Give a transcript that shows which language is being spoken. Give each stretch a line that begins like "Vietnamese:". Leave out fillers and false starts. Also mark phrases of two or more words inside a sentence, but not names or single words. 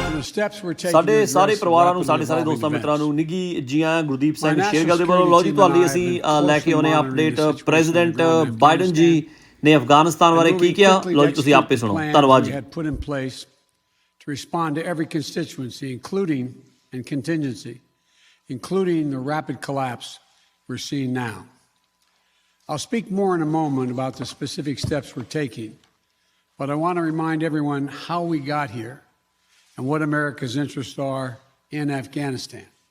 English: steps we're taking
Punjabi: ਸਾਡੇ
English: to
Punjabi: ਸਾਰੇ
English: address the
Punjabi: ਪਰਿਵਾਰਾਂ ਨੂੰ,
English: rapidly
Punjabi: ਸਾਡੇ ਸਾਰੇ
English: evolving
Punjabi: ਦੋਸਤਾਂ ਮਿੱਤਰਾਂ
English: events.
Punjabi: ਨੂੰ ਨਿੱਘੀ ਜੀਆਂ ਗੁਰਦੀਪ ਸਿੰਘ
English: My
Punjabi: ਸ਼ੇਰਗਿੱਲ ਦੇ
English: national
Punjabi: ਵੱਲੋਂ। ਲਓ ਜੀ,
English: security team
Punjabi: ਤੁਹਾਡੇ
English: and I
Punjabi: ਅਸੀਂ
English: have been
Punjabi: ਲੈ ਕੇ ਆਉਂਦੇ
English: closely
Punjabi: ਅਪਡੇਟ
English: monitoring the situation on the
Punjabi: ਪ੍ਰੈਜ਼ੀਡੈਂਟ
English: ground in
Punjabi: ਬਾਈਡਨ ਜੀ
English: Afghanistan
Punjabi: ਨੇ ਅਫਗਾਨਿਸਤਾਨ ਬਾਰੇ
English: and
Punjabi: ਕੀ
English: moving
Punjabi: ਕਿਹਾ।
English: quickly
Punjabi: ਲਓ
English: to
Punjabi: ਜੀ, ਤੁਸੀਂ
English: execute
Punjabi: ਆਪੇ
English: the
Punjabi: ਸੁਣੋ।
English: plans
Punjabi: ਧੰਨਵਾਦ
English: we
Punjabi: ਜੀ।
English: had put in place to respond to every constituency, including the rapid collapse we're seeing now. I'll speak more in a moment about the specific steps we're taking, but I want to remind everyone how we got here and what America's interests are in Afghanistan.